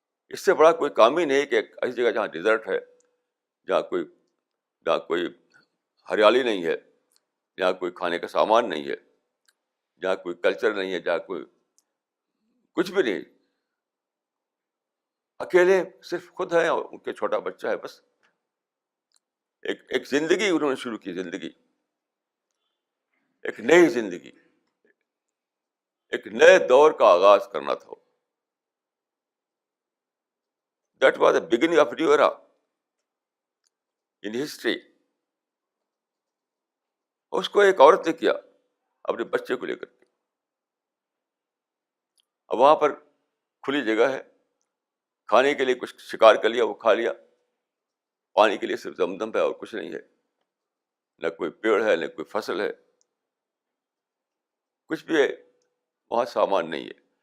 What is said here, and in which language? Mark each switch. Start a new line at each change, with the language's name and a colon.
Urdu: اس سے بڑا کوئی کام ہی نہیں کہ ایسی جگہ جہاں ڈیزرٹ ہے، جہاں کوئی ہریالی نہیں ہے، جہاں کوئی کھانے کا سامان نہیں ہے، جہاں کوئی کلچر نہیں ہے، جہاں کوئی کچھ بھی نہیں، اکیلے صرف خود ہیں اور ان کے چھوٹا بچہ ہے. بس ایک زندگی انہوں نے شروع کی، زندگی، ایک نئی زندگی، ایک نئے دور کا آغاز کرنا تھا.
English: That was the beginning of new era in history.
Urdu: اس کو ایک عورت نے کیا اپنے بچے کو لے کر کے. اب وہاں پر کھلی جگہ ہے، کھانے کے لیے کچھ شکار کر لیا، وہ کھا لیا. پانی کے لیے صرف زمزم ہے اور کچھ نہیں ہے، نہ کوئی پیڑ ہے، نہ کوئی فصل ہے، کچھ بھی ہے وہاں سامان نہیں ہے.